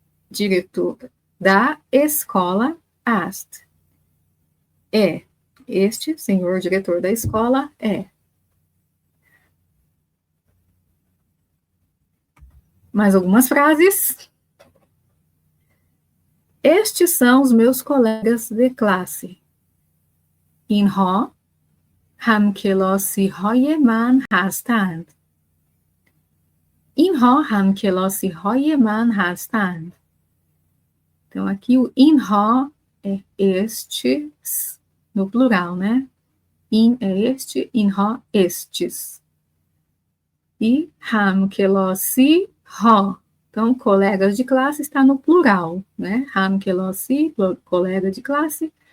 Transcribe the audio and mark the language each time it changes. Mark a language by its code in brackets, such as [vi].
[pt] Diretor da escola است. É. Este senhor diretor da escola é. Mais algumas frases. Estes são os meus colegas de classe. [fa] اینها همکلاسی‌های من هستند. اینها همکلاسی‌های من هستند. [pt] Então, aqui o اینها é estes, no plural, né? In é este, اینها estes. E همکلاسی‌ها. Então, colegas de classe está no plural, né? همکلاسی, colega de classe.